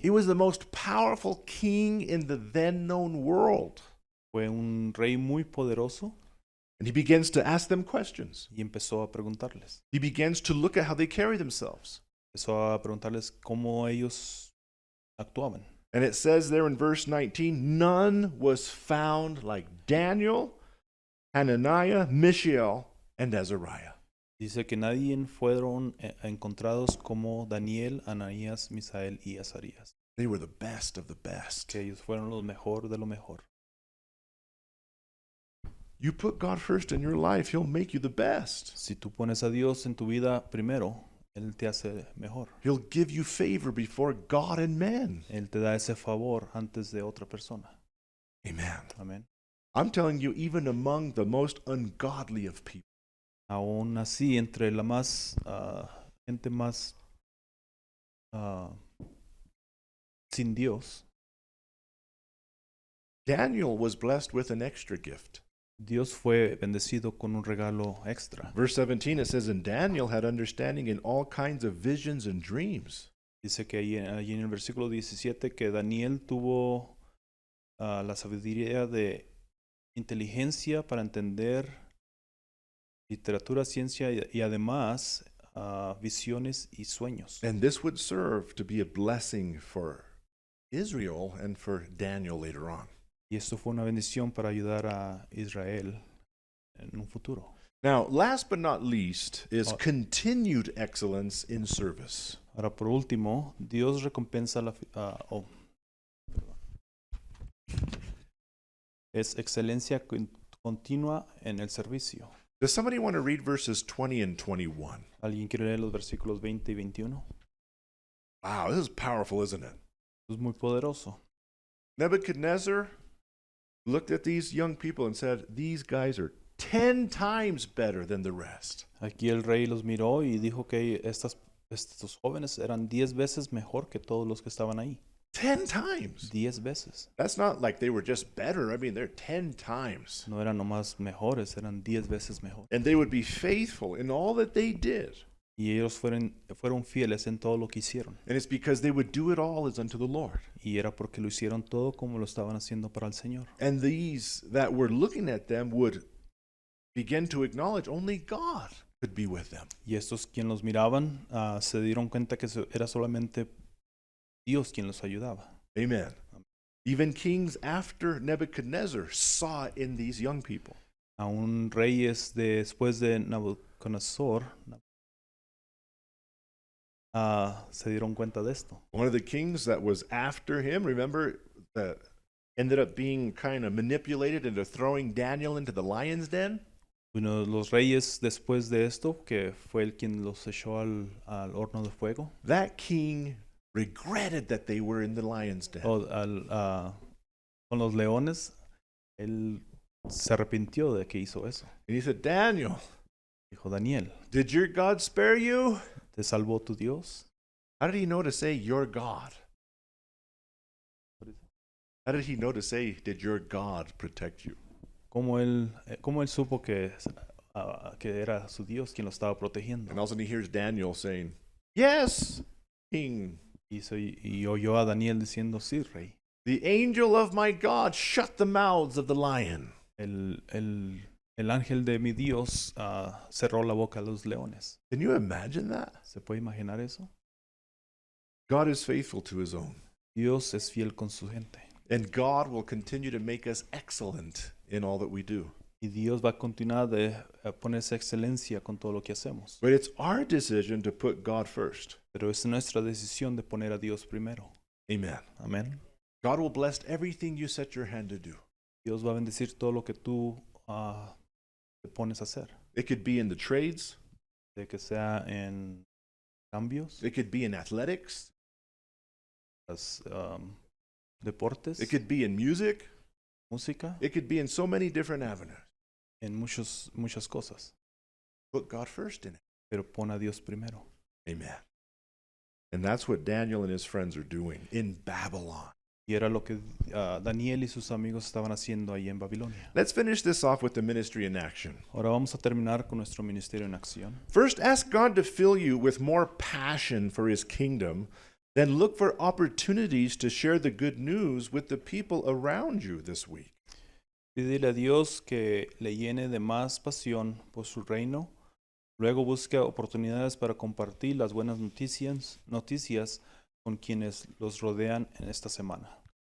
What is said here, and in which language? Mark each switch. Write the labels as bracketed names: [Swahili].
[English] He was the most powerful king in the then known world. [Spanish] Fue un rey muy poderoso [English] And he begins to ask them questions. [Spanish] y empezó a preguntarles. [English] He begins to look at how they carry themselves. [Spanish] Empezó a preguntarles cómo ellos actuaban. [English] And it says there in verse 19, none was found like Daniel, Hananiah, Mishael, and Azariah. [Spanish] Dice que nadie fueron encontrados como Daniel, Ananías, Misael y Azarías. [English] They were the best of the best. [Spanish] Que ellos fueron los mejor de lo mejor. [English] You put God first in your life, He'll make you the best. [Spanish] Si tú pones a Dios en tu vida primero, Él te hace mejor. [English] He'll give you favor before God and men. [Spanish] Él te da ese favor antes de otra persona. [English] Amen. [Spanish] Amén. [English] I'm telling you, even among the most ungodly of people, [Spanish] Aún así, entre la gente más sin Dios, [English] Daniel was blessed with an extra gift. [Spanish] Dios fue bendecido con un regalo extra. [English] Verse 17, it says, and Daniel had understanding in all kinds of visions and dreams. [Spanish] Dice que allí en el versículo 17 que Daniel tuvo la sabiduría de inteligencia para entender literatura, ciencia y además visiones y sueños. [English] And this would serve to be a blessing for Israel and for Daniel later on. [Spanish] Y esto fue una bendición para ayudar a Israel en un futuro. [English] Now, last but not least is Oh. continued excellence in service. [Spanish] Ahora, por último, Dios recompensa es excelencia continua en el servicio. [English] Does somebody want to read verses 20 and 21? [Spanish] ¿Alguien quiere leer los versículos 20 y 21? [English] Wow, this is powerful, isn't it? [Spanish] Es muy poderoso. [English] Nebuchadnezzar looked at these young people and said, these guys are 10 times better than the rest. [Spanish] Aquí el rey los miró y dijo que estos jóvenes eran 10 veces mejor que todos los que estaban ahí. [English] 10 times. [Spanish] 10 veces. [English] That's not like they were just better. I mean, they're 10 times. [Spanish] No eran nomás mejores, eran 10 veces mejor. [English] And they would be faithful in all that they did. [Spanish] Y ellos fueron fieles en todo lo que hicieron. [English] And it's because they would do it all as unto the Lord. [Spanish] Y era porque lo hicieron todo como lo estaban haciendo para el Señor. [English] And these that were looking at them would begin to acknowledge only God could be with them. [Spanish] Y estos quien los miraban se dieron cuenta que era solamente Dios quien los ayudaba. [English] Amen. Even kings after Nebuchadnezzar saw in these young people. [Spanish] Aún reyes después de Nabucodonosor se dieron cuenta de esto. [English] One of the kings that was after him, remember, that ended up being kind of manipulated into throwing Daniel into the lion's den? [Spanish] Uno de los reyes después de esto, que fue el quien los echó al horno de fuego, [English] That king regretted that they were in the lion's den. [Spanish] con los leones, él se arrepintió de que hizo eso. [English] And he said, Daniel, [Spanish] Dijo, Daniel, [English] did your God spare you? [Spanish] ¿te salvó tu Dios? [English] How did he know to say your God? How did he know to say, did your God protect you? [Spanish] ¿Cómo él supo que era su Dios quien lo estaba protegiendo? [English] And all of a sudden he hears Daniel saying, yes, king. [Spanish] Y oyó a Daniel diciendo, sí, rey. [English] The angel of my God shut the mouths of the lion. [Spanish] El ángel de mi Dios cerró la boca de los leones. [English] Can you imagine that? [Spanish] ¿Se puede imaginar eso? [English] God is faithful to his own. [Spanish] Dios es fiel con su gente. [English] And God will continue to make us excellent in all that we do. [Spanish] Y Dios va a continuar de poner esa excelencia con todo lo que hacemos. [English] But it's our decision to put God first. [Spanish] Pero es nuestra decisión de poner a Dios primero. [English] Amen. [Spanish] Amén. [English] God will bless everything you set your hand to do. [Spanish] Dios va a bendecir todo lo que tú te pones a hacer. [English] It could be in the trades, [Spanish] De que sea en cambios, [English] it could be in athletics, [Spanish] los, deportes, [English] it could be in music, [Spanish] música, [English] it could be in so many different avenues. [Spanish] en muchas cosas. [English] Put God first in it. [Spanish] Pero pon a Dios primero. [English] Amen. And that's what Daniel and his friends are doing in Babylon. [Spanish] Y era lo que Daniel y sus amigos estaban haciendo ahí en Babilonia. [English] Let's finish this off with the ministry in action. [Spanish] Ahora vamos a terminar con nuestro ministerio en acción. [English] First, ask God to fill you with more passion for his kingdom. Then look for opportunities to share the good news with the people around you this week. [Spanish] Pídele a Dios que le llene de más pasión por su reino. Luego busca oportunidades para compartir las buenas noticias con quienes los rodean en esta semana.